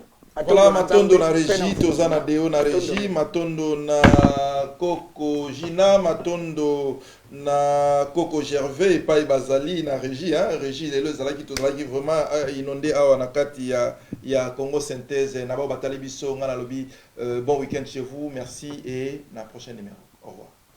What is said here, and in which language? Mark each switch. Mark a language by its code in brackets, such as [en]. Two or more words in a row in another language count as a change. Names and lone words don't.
[ln] Voilà, matondo na régie, tozana deo na régie, matondo na Coco Gina, matondo na Coco Gervais et Pai Bazali na régie, hein, régie les zalaki tozalaki [fr] vraiment inondé [ln] awa na kati ya Congo Synthèse na ba batali biso ngana lobi [fr] bon week-end chez vous, merci et [ln] na [fr] prochain numéro. Au revoir.